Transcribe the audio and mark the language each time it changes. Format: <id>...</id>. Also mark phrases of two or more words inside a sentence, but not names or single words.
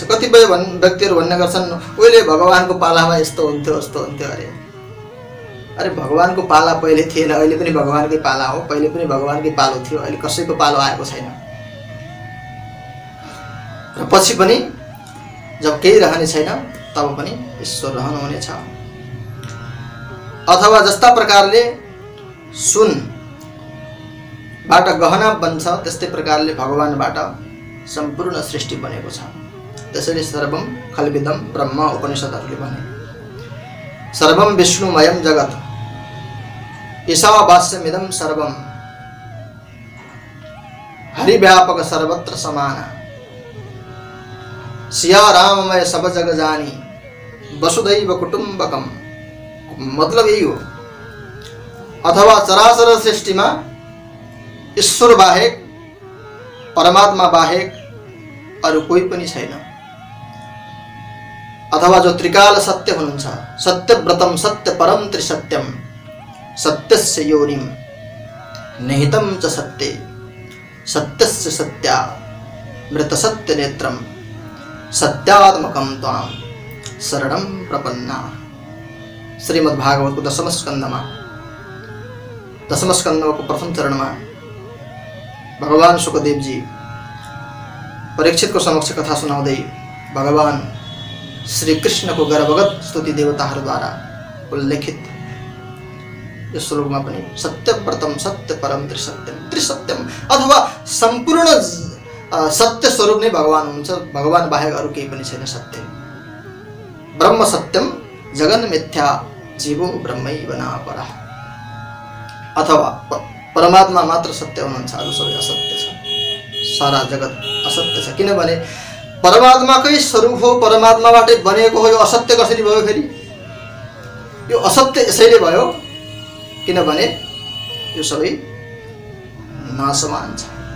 <ne>कतिपय व्यक्तिहरू भन्ने गर्छन् उहिले भगवानको पालामा यस्तो हुन्थ्यो यस्तो हुन्थ्यो अरे। अरे भगवानको पाला पहिले थिएन, अहिले पनि भगवानकै पाला हो। पहिले पनि भगवानकै पालो थियो, अहिले कसैको पालो आएको छैन। र पछि पनि जब केही रहने छैन तब पनि ईश्वर रहनुहुनेछ। अथवा जस्ता प्रकारले सुनबाट गहना बन्छ त्यस्तै प्रकारले भगवानबाट सम्पूर्ण सृष्टि बनेको छ।</ne> <sa>त्यसैले सर्वम खल्विदम ब्रह्म</sa> <ne>उपनिषदहरूले भने</ne> <sa>सर्वम विष्णुमयम जगत ईशावास्यमिदं सर्वम हरिव्यापक सर्वत्र समान</sa> <awa>सिया राममय सब जग जानी</awa> <sa>वसुदैव कुटुम्बकम।</sa> <ne>मतलब यही हो। अथवा चराचर सृष्टिमा ईश्वर बाहेक, परमात्मा बाहेक अरु कोही पनि छैन। अथवा जो त्रिकाल सत्य हुनुहुन्छ,</ne> <sa>सत्यव्रतम सत्य परम त्रिसत्यम सत्यस्य योनिम निहितं च सत्ये सत्यस्य सत्या मृत सत्य नेत्रम सत्यात्मकं त्वां शरणं प्रपन्ना।</sa> <ne>श्रीमद्भागवतको दशम स्कन्धको प्रथम चरणमा भगवान शुकदेव जी परीक्षितको समक्ष कथा सुनाउँदै भगवान श्री कृष्णको गर्भगत स्तुति देवताहरूद्वारा उल्लेखित यो श्लोकमा पनि</ne> <sa>सत्यव्रतम सत्य परम त्रिसत्यम</sa> <ne>अथवा सम्पूर्ण सत्य स्वरूप नै भगवान हुनुहुन्छ। भगवान बाहेक अरु केही पनि छैन।</ne> <sa>सत्य ब्रह्म सत्यम जगन मिथ्या जीवो ब्रह्मैव नापरः।</sa> <ne>अथवा परमात्मा मात्र सत्य हुनुहुन्छ, अरु सबै असत्य छ। सारा जगत असत्य छ। किनभने परमात्माकै स्वरूप हो, परमात्माबाटै बनेको हो। यो असत्य कसरी भयो फेरि? यो असत्य यसैले भयो किनभने यो सबै नाशवान छ।</ne>